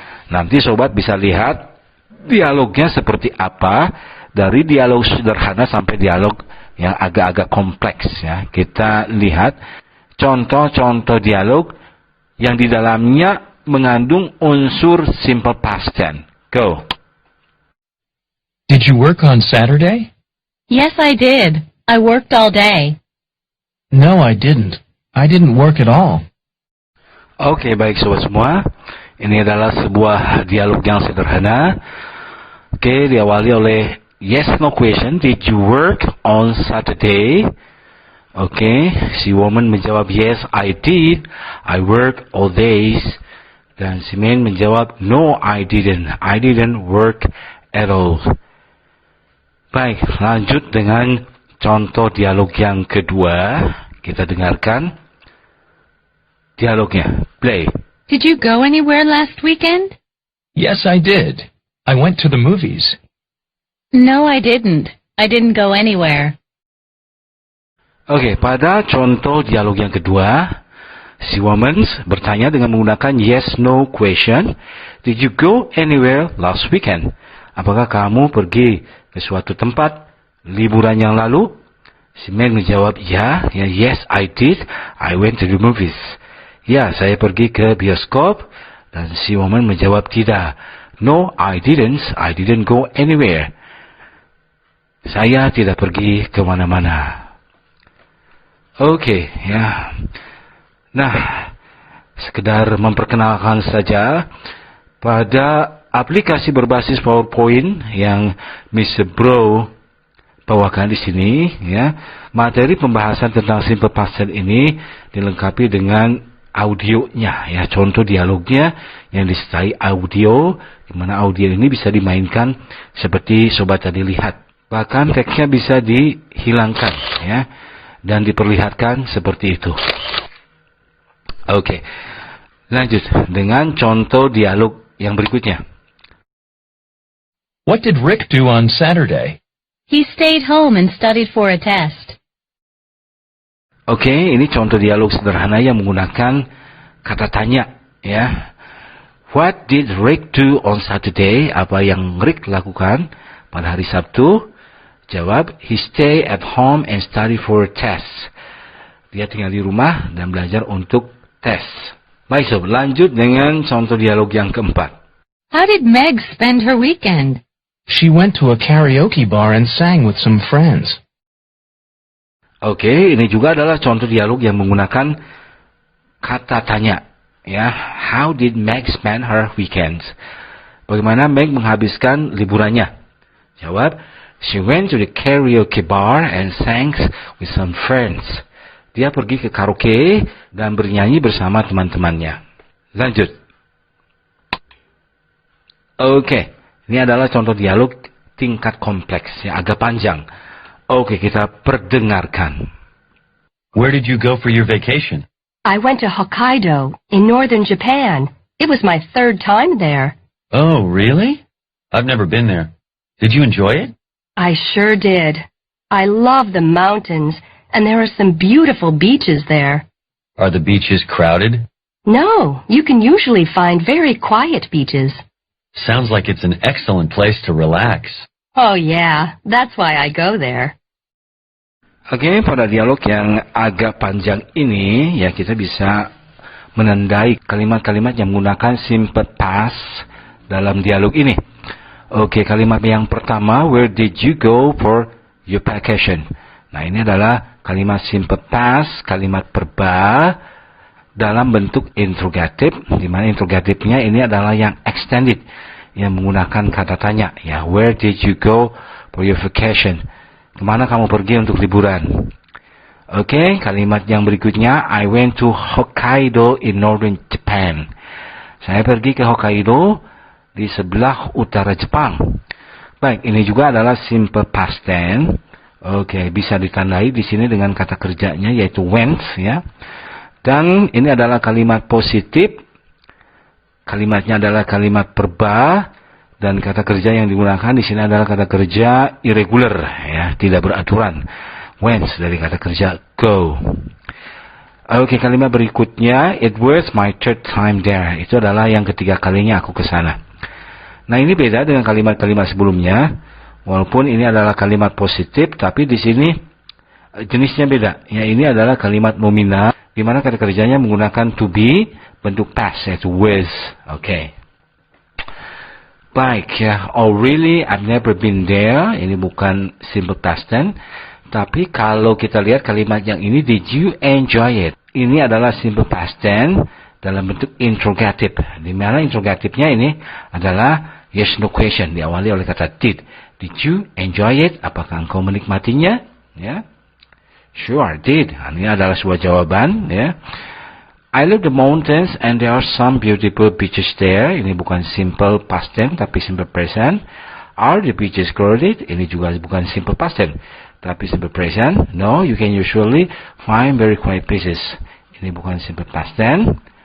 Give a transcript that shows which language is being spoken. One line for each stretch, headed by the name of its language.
Indonesian: Nanti sobat bisa lihat dialognya seperti apa, dari dialog sederhana sampai dialog yang agak-agak kompleks, ya. Kita lihat contoh-contoh dialog yang di dalamnya mengandung unsur simple past tense. Go.
English: Did you work on Saturday? Yes, I did. I worked all day. No, I didn't. I didn't work at all.
Indonesian: Oke, baik sobat semua. Ini adalah sebuah dialog yang sederhana. Oke, diawali oleh yes no question.
English: Did you work on Saturday?
Indonesian: Oke, si woman menjawab
English: yes, I did. I work all days.
Indonesian: Dan si man menjawab
English: no, I didn't. I didn't work at all.
Indonesian: Baik, lanjut dengan contoh dialog yang kedua. Kita dengarkan dialognya. Play.
English: Did you go anywhere last weekend? Yes, I did. I went to the movies. No, I didn't. I didn't go anywhere.
Indonesian: Oke, pada contoh dialog yang kedua, si woman bertanya dengan menggunakan yes-no question.
English: Did you go anywhere last weekend?
Indonesian: Apakah kamu pergi ke suatu tempat liburan yang lalu? Si man menjawab, ya,
English: yes, I did. I went to the movies.
Indonesian: Ya, saya pergi ke bioskop. Dan si woman menjawab, tidak.
English: No, I didn't. I didn't go anywhere.
Indonesian: Saya tidak pergi ke mana-mana. Oke, ya. Nah, sekedar memperkenalkan saja, pada aplikasi berbasis PowerPoint yang Mr. Bro bawakan di sini, ya, materi pembahasan tentang simple past tense ini dilengkapi dengan audionya, ya, contoh dialognya yang disertai audio, di mana audio ini bisa dimainkan seperti sobat tadi lihat. Bahkan teksnya bisa dihilangkan, ya, dan diperlihatkan seperti itu. Oke, lanjut dengan contoh dialog yang berikutnya.
English: What did Rick do on Saturday? He stayed home and studied for a test.
Indonesian: Oke, ini contoh dialog sederhana yang menggunakan kata tanya, ya.
English: What did Rick do on Saturday?
Indonesian: Apa yang Rick lakukan pada hari Sabtu? Jawab,
English: he stay at home and study for a test.
Indonesian: Dia tinggal di rumah dan belajar untuk tes. Baik, sob, lanjut dengan contoh dialog yang keempat.
English: How did Meg spend her weekend? She went to a karaoke bar and sang with some friends.
Indonesian: Oke, ini juga adalah contoh dialog yang menggunakan kata tanya, ya.
English: How did Meg spend her weekends?
Indonesian: Bagaimana Meg menghabiskan liburannya? Jawab,
English: she went to the karaoke bar and sang with some friends.
Indonesian: Dia pergi ke karaoke dan bernyanyi bersama teman-temannya. Lanjut. Oke, ini adalah contoh dialog tingkat kompleks, yang agak panjang. Oke, kita perdengarkan.
English: Where did you go for your vacation? I went to Hokkaido in northern Japan. It was my third time there. Oh, really? I've never been there. Did you enjoy it? I sure did. I love the mountains, and there are some beautiful beaches there. Are the beaches crowded? No, you can usually find very quiet beaches. Sounds like it's an excellent place to relax. Oh yeah, that's why I go there.
Indonesian: Oke, pada dialog yang agak panjang ini, ya, kita bisa menandai kalimat-kalimat yang menggunakan simple past dalam dialog ini. Oke, kalimat yang pertama,
English: where did you go for your vacation?
Indonesian: Nah, ini adalah kalimat simple past, kalimat verba dalam bentuk interrogatif, di mana interrogatifnya ini adalah yang extended, yang menggunakan kata tanya, ya.
English: Where did you go for your vacation?
Indonesian: Kemana kamu pergi untuk liburan? Oke, kalimat yang berikutnya,
English: I went to Hokkaido in northern Japan.
Indonesian: Saya pergi ke Hokkaido di sebelah utara Jepang. Baik, ini juga adalah simple past tense. Oke, bisa ditandai di sini dengan kata kerjanya yaitu went, ya. Dan ini adalah kalimat positif. Kalimatnya adalah kalimat verba dan kata kerja yang digunakan di sini adalah kata kerja irregular, ya, tidak beraturan. Went dari kata kerja go. Oke, kalimat berikutnya,
English: it was my third time there.
Indonesian: Itu adalah yang ketiga kalinya aku ke sana. Nah, ini beda dengan kalimat-kalimat sebelumnya. Walaupun ini adalah kalimat positif, tapi di sini jenisnya beda. Ya, ini adalah kalimat nominal, di mana kata kerjanya menggunakan to be bentuk past, yaitu with. Oke. Baik ya.
English: Oh really? I've never been there.
Indonesian: Ini bukan simple past tense. Tapi kalau kita lihat kalimat yang ini,
English: did you enjoy it?
Indonesian: Ini adalah simple past tense dalam bentuk interrogative. Di mana interrogatifnya ini adalah yes no question, diawali oleh kata did.
English: Did you enjoy it?
Indonesian: Apakah engkau menikmatinya? Ya.
English: Sure, I did.
Indonesian: Ini adalah sebuah jawaban. Ya.
English: I love the mountains and there are some beautiful beaches there.
Indonesian: Ini bukan simple past tense tapi simple present.
English: Are the beaches crowded?
Indonesian: Ini juga bukan simple past tense tapi simple present.
English: No, you can usually find very quiet places.
Indonesian: Ini bukan simple past tense.